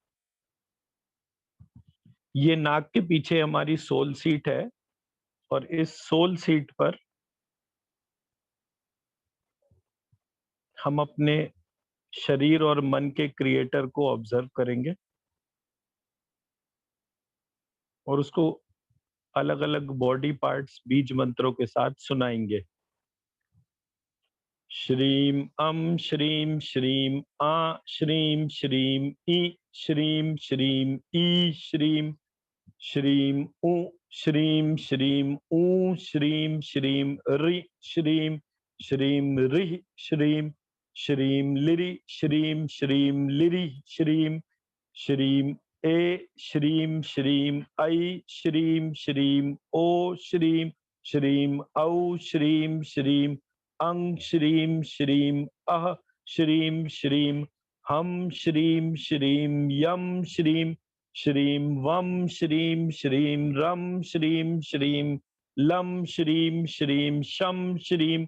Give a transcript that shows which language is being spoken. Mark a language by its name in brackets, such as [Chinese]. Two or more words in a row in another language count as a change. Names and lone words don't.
[Hindi] ये नाक के पीछे हमारी [English] soul seat [Hindi] है और इस [English] soul seat [Hindi] पर हम अपने शरीर और मन के क्रिएटर को ऑब्जर्व करेंगे और उसको अलग अलग [English] body parts [Hindi] बीज मंत्रों के साथ सुनाएंगे। [Sanskrit] श्रीम अम श्रीम श्रीम आ श्रीम श्रीम ई श्रीम श्रीम ई श्रीम श्रीम ऊ श्रीम श्रीम ऊ श्रीम श्रीम रि श्रीम श्रीम रि श्रीम श्रीम लिरि श्रीम श्रीम लिरि श्रीम श्रीम ए श्रीम श्रीम ऐ श्रीम श्रीम ओ श्रीम श्रीम औ श्रीम श्रीम अंग श्रीम श्रीम अह श्रीम श्रीम हम श्रीम श्रीम यम श्रीम श्रीम वम श्रीम श्रीम रम श्रीम श्रीम लम श्रीम श्रीम शम श्रीम